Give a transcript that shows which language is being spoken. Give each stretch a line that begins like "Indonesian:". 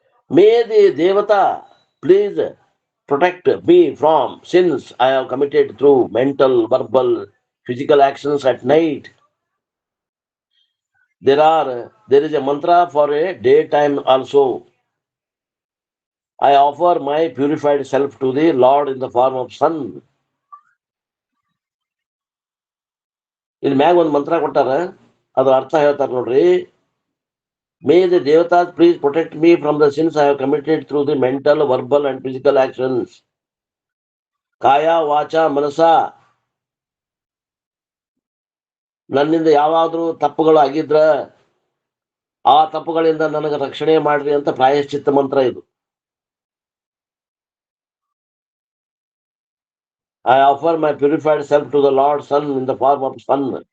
English: May the Devata please protect me from sins I have committed through mental, verbal, physical actions at night. There is a mantra for a daytime also. I offer my purified self to the Lord in the form of sun.
Kannada: ಇಲ್ಲಿ ಮ್ಯಾಗ ಒಂದು ಮಂತ್ರ ಕೊಟ್ಟಾರ, ಅದ್ರ ಅರ್ಥ ಹೇಳ್ತಾರ ನೋಡ್ರಿ.
English: May the Devatas please protect me from the sins I have committed through the mental, verbal and physical actions.
Kannada: ಕಾಯ ವಾಚ ಮನಸ, ನನ್ನಿಂದ ಯಾವಾದ್ರೂ ತಪ್ಪುಗಳು ಆಗಿದ್ರ ಆ ತಪ್ಪುಗಳಿಂದ ನನಗೆ ರಕ್ಷಣೆ ಮಾಡ್ರಿ ಅಂತ ಪ್ರಾಯಶ್ಚಿತ್ತ ಮಂತ್ರ ಇದು.
English: I offer my purified self to the Lord Sun in the form of sun.